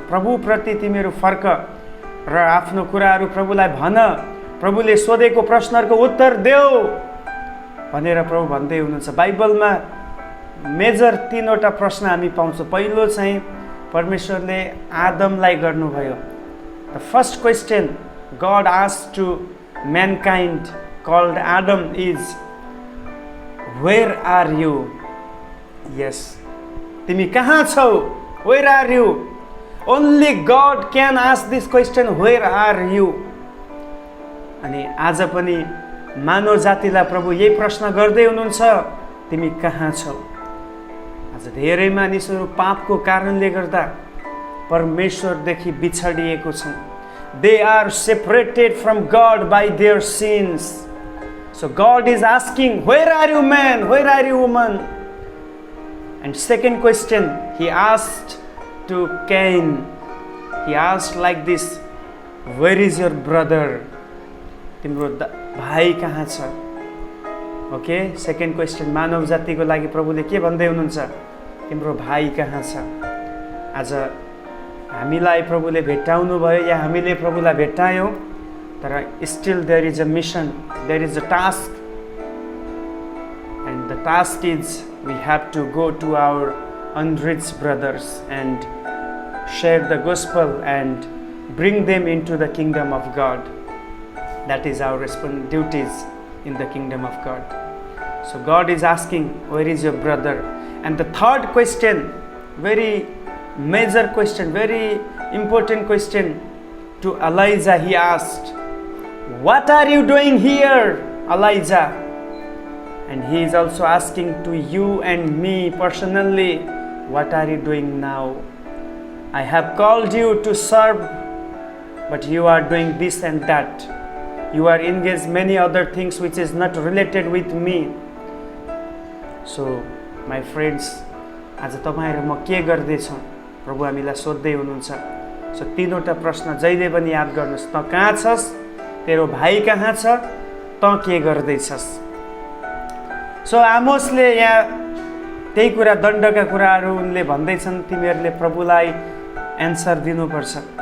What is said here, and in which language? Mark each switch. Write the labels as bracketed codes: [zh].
[ne] प्रभुप्रति तिमीहरू फर्क र आफ्नो कुराहरू प्रभुलाई भन। प्रभुले सोधेको प्रश्नहरूको उत्तर देऊ भनेर प्रभु भन्दै हुनुहुन्छ। बाइबलमा मेजर 3वटा प्रश्न हामी पाउँछौँ। पहिलो चाहिँ परमेश्वरले आदमलाई गर्नुभयो। [en] The first question God asked to mankind called Adam is where are you? [ne] यस, तिमी कहाँ छौ? [en] Where are you? Only God can ask this question, where are you? [ne] अनि आज पनि मानव जातिलाई प्रभु यही प्रश्न गर्दै हुनुहुन्छ, तिमी कहाँ छौ? आज धेरै मानिसहरू पापको कारणले गर्दा परमेश्वरदेखि बिछडिएको छन्। [en] They are separated from God by their sins. So God is asking, where are you man? Where are you woman? And second question, he asked to Cain. He asked like this, where is your brother? [ne] तिम्रो भाइ कहाँ छ? Okay, [en] second question [ne] मानव जातिको लागि प्रभुले के भन्दै हुनुहुन्छ? तिम्रो भाइ कहाँ छ? आज हामीलाई प्रभुले भेट्टाउनु भयो या हामीले प्रभुलाई भेट्टायौँ, तर [en] Still there is a mission, there is a task, and the task is we have to go to our unreached brothers and share the gospel and bring them into the kingdom of God. That is our duties in the kingdom of God. So God is asking, where is your brother? And the third question, very major question, very important question to Elijah, he asked, what are you doing here, Elijah? And he is also asking to you and me personally, what are you doing now? I have called you to serve, but you are doing this and that. You are engaged many other things which is not related with me. So my friends, [ne] आज तपाईँ र म के गर्दैछौँ? प्रभु हामीलाई सोध्दै हुनुहुन्छ। सो 3वटा प्रश्न जहिले पनि याद गर्नुहोस्। त कहाँ छस्? तेरो भाइ कहाँ छ? त के गर्दैछस्? सो आमोसले यहाँ त्यही कुरा, दण्डका कुराहरू उनले भन्दैछन्, तिमीहरूले प्रभुलाई एन्सर दिनुपर्छ।